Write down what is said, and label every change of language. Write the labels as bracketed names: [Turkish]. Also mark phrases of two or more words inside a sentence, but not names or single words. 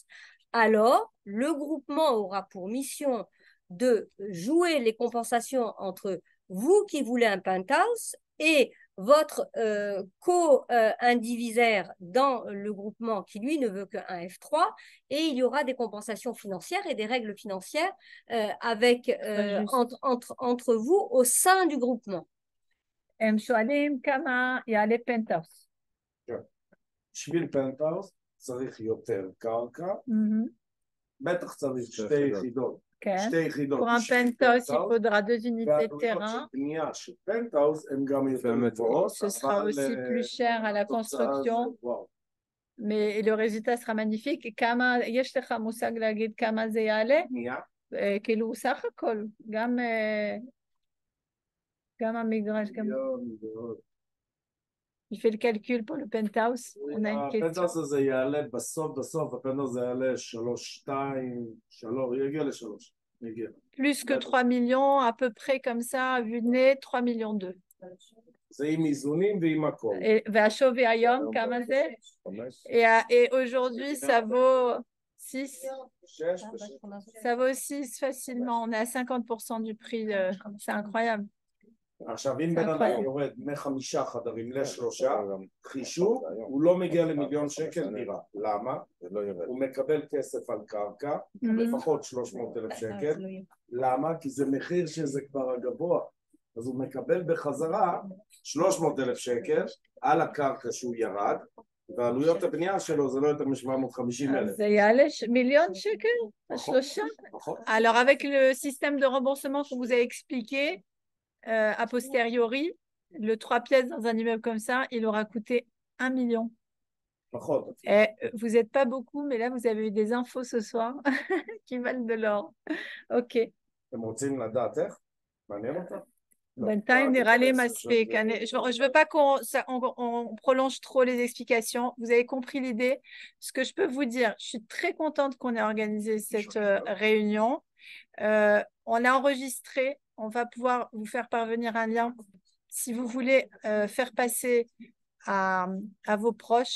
[French] Alors le groupement aura pour mission de jouer les compensations entre vous qui voulez un penthouse et votre co-indivisaire dans le groupement qui, lui, ne veut qu'un F3, et il y aura des compensations financières et des règles financières entre vous au sein du groupement. [Hebrew] הם שואלים כמה יעלה פנטהאוס. בשביל פנטהאוס צריך יותר קרקע, בטח צריך 2 יחידות. [French] Pour un penthouse, il faudra 2 unités de terrain. Ce sera aussi plus cher à la construction, mais le résultat sera magnifique. [Hebrew] יש לך מושג להגיד כמה זה יעלה? כאילו סך הכל, גם המגרש, גם... [French] Il fait le calcul pour le penthouse. On a une question. [Hebrew] הפנטהאוס הזה יעלה בסוף, הפנטהאוס הזה יעלה 3, יגיע ל3. [French] Plus que 3 millions, à peu près comme ça, à vue de nez, 3 millions 2. [Hebrew] זה עם איזונים ועם הכל. והשווי היום, כמה זה? [French] Et aujourd'hui, ça vaut 6. 6 Ça vaut 6 facilement. On est à 50% du prix. C'est incroyable. [Hebrew] עכשיו, אם בן אדם יורד מ5 חדרים ל3, חישוב, הוא לא מגיע ל1,000,000 שקל דירה. למה? הוא מקבל כסף על קרקע, לפחות 300,000 שקל. למה? כי זה מחיר שזה כבר הגבוה. אז הוא מקבל בחזרה 300,000 שקל על הקרקע שהוא ירד, ועלויות הבנייה שלו זה לא יותר מ750,000. [French] Ça y allait, 1,000,000 shekels, Alors, avec le système de remboursement que vous avez expliqué, a posteriori, le 3 pièces dans un immeuble comme ça, il aura coûté 1 million. Et vous n'êtes pas beaucoup, mais là, vous avez eu des infos ce soir qui valent de l'or. Ok. [Hebrew] אתם רוצים לדעת איך? מעניין אותם? בינתיים נראה לי מספיק. [French] Je veux pas qu'on prolonge trop les explications. Vous avez compris l'idée. Ce que je peux vous dire, je suis très contente qu'on ait organisé cette réunion. On l'a enregistré. On va pouvoir vous faire parvenir un lien si vous voulez faire passer à vos proches.